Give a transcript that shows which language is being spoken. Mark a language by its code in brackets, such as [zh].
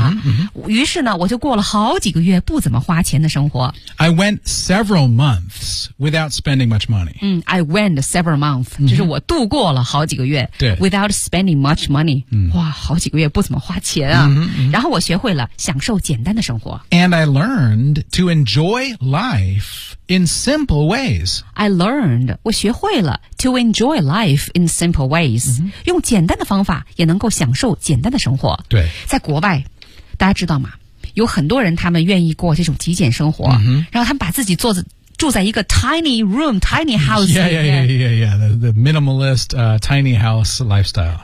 [zh] 啊、于是呢我就过了好几个月不怎么花钱的生活 [en] I went several months without spending much money、嗯、I went several months、mm-hmm. [zh] 就是我度过了好几个月 [en] Without spending much money、 mm-hmm. [zh] 哇好几个月不怎么花钱啊、 mm-hmm. 然后我学会了享受简单的生活 [en] And I learned to enjoy lifeIn simple ways. I learned, [zh] 我学会了 [en] to enjoy life in simple ways.、 Mm-hmm. [zh] 用简单的方法也能够享受简单的生活。对。在国外，大家知道吗？有很多人他们愿意过这种极简生活、 mm-hmm. 然后他们把自己做住在一个 [en] tiny room, tiny house. Yeah, yeah, yeah, yeah, yeah. The minimalist, tiny house lifestyle.